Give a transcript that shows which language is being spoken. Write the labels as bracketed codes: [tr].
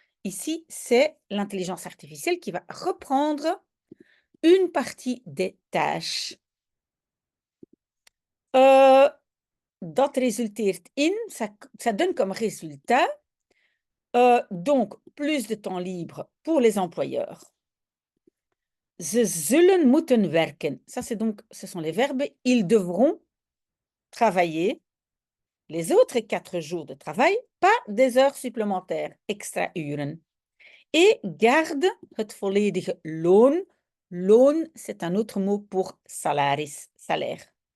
[fr] Ici, c'est l'intelligence artificielle qui va reprendre une partie des tâches. [nl] Dat resulteert in, [fr] ça donne comme résultat, donc plus de temps libre pour les employeurs. [nl] Ze zullen moeten werken. [fr] Ça, ce sont les verbes. Ils devront travailler les autres 4 jours de travail, pas des heures supplémentaires, [nl] extra uren. [fr] Et garde [nl] het volledige loon. [fr] Loon, c'est un autre mot pour salaris, salaire.